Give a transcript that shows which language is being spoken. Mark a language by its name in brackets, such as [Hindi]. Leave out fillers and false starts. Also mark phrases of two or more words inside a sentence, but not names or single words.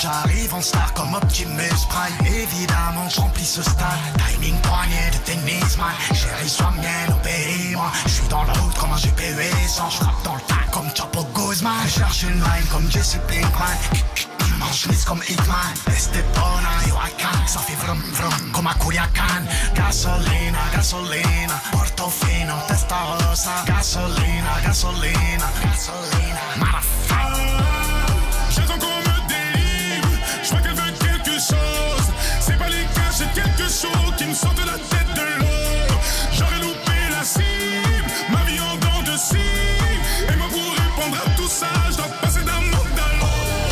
[French] J'arrive en star comme Optimus Prime. Évidemment, je remplis ce stade. Timing poignet de tennis, man. Chérie, sois mienne, obéis-moi. Je suis dans la route comme un GPU sans. Je frappe dans le tas comme Chapo Guzman. Je cherche une line comme Jesse Pinkman. Manche comme Hitman. Estepona, Joaquin. Ça fait vrum vrum comme à Culiacan. [Spanish] Gasolina, gasolina. Portofino, Testarossa. Gasolina, gasolina, gasolina. [French] J'attends qu'on me délivre. Je crois qu'elle veut quelque chose. C'est pas les gars, j'ai quelque chose qui me sort de la tête de l'eau. J'aurais loupé la cible, ma vie en dents de cible. Et moi pour répondre à tout ça, je dois passer d'un monde à l'autre.